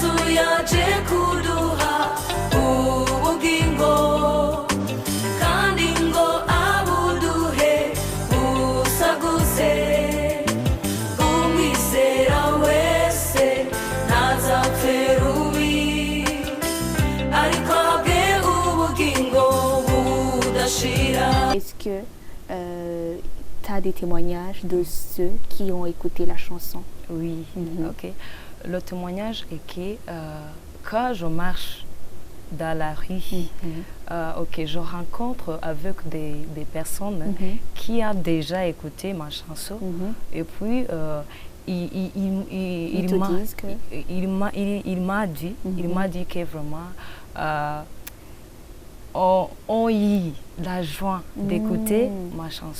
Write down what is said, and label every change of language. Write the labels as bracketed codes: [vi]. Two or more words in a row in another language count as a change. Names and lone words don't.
[rw] yaje kuduha ubugingo kandi ngo abuduhe busagutse umwizera wese ntazapfe rubi ariko ahabwe ubugingo budashira. [fr] Est-ce que tu as des témoignages de ceux qui ont écouté la chanson? Oui, ok. Le témoignage est que quand je marche dans la rue, je rencontre avec des personnes qui ont déjà écouté ma chanson et puis il m'a dit que vraiment ont eu la joie d'écouter ma chanson.